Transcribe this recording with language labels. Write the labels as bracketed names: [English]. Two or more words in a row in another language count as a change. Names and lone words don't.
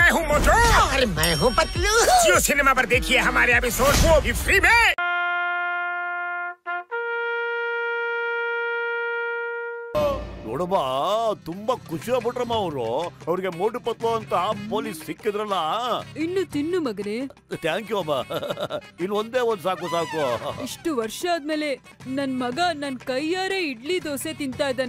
[Hindi] मोटू और मैं हूँ पतलू। जियो सिनेमा पर देखिए हमारे एपिसोड को भी फ्री में। [Kannada] ನೋಡಮ್ಮ ತುಂಬಾ ಖುಷಿ ಆಗ್ಬಿಟ್ರಮ್ಮ ಅವ್ರಿಗೆ ಮೋಟು ಪತ್ಲು ಅಂತ ಪೊಲೀಸ್ ಸಿಕ್ಕಿದ್ರಲ್ಲ. ಇನ್ನು ತಿನ್ನು ಮಗನೇ. [English] thank you [Kannada] ಅಮ್ಮ. ಇನ್ನು ಒಂದೇ ಒಂದ್ ಸಾಕು. ಇಷ್ಟು ವರ್ಷ ಆದ್ಮೇಲೆ ನನ್ ಮಗ ನನ್ ಕೈಯಾರೆ ಇಡ್ಲಿ ದೋಸೆ ತಿಂತಾ ಇದ್ದಾನೆ.